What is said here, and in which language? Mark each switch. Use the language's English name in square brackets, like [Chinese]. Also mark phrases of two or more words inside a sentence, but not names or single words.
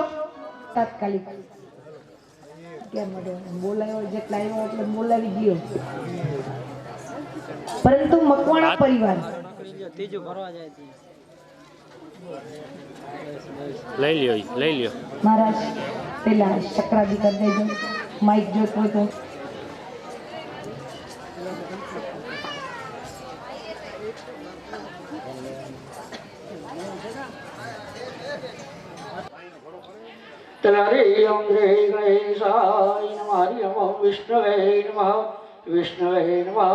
[Gujarati] તાત્કાલિક કેમ બોલાયો જેટલા આવ્યો એટલે બોલાવી ગયો. પરંતુ મકવાણા પરિવાર લઈ લ્યો મહારાજ પેલા ચક્રાદી કરી દેજો. માઇક જોતો હોય તો [Sanskrit] हरि ओम श्री गणेशाय नमः. हरि ओम विष्णवे नमः. विष्णवे नमः.